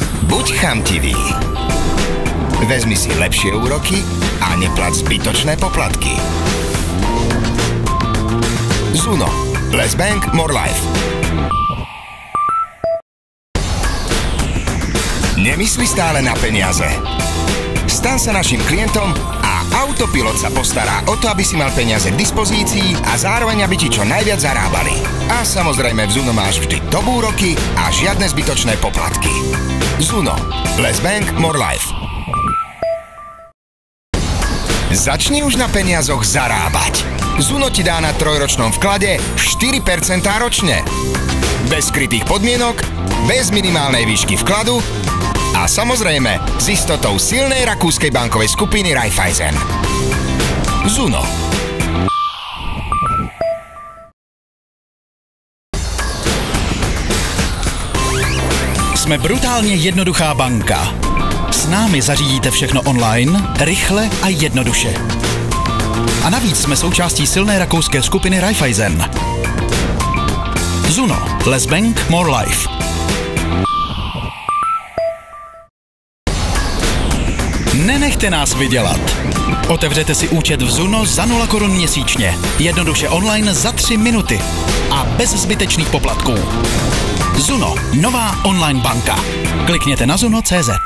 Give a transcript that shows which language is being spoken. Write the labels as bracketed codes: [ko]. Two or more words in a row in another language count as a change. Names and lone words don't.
[sk] Buď chamtivý. Vezmi si lepšie úroky a neplať zbytočné poplatky. Zuno. [en] Less bank, more life. [sk] Nemysli stále na peniaze. Stan sa našim klientom a Autopilot sa postará o to, aby si mal peniaze k dispozícii a zároveň, aby ti čo najviac zarábali. A samozrejme v Zuno máš vždy top úroky a žiadne zbytočné poplatky. Zuno. [en] Less bank, more life. [sk] Začni už na peniazoch zarábať. Zuno ti dá na 3-ročnom vklade 4% ročne. Bez skrytých podmienok, bez minimálnej výšky vkladu a samozrejme s istotou silnej rakúskej bankovej skupiny Raiffeisen. Zuno. [cs] Jsme brutálně jednoduchá banka. S námi zařídíte všechno online, rychle a jednoduše. A navíc jsme součástí silné rakouské skupiny Raiffeisen. Zuno. [en] Less bank, more life. [cs] Nenechte nás vydělat. Otevřete si účet v Zuno za 0 korun měsíčně. Jednoduše online za 3 minuty. A bez zbytečných poplatků. Zuno. Nová online banka. Klikněte na zuno.cz.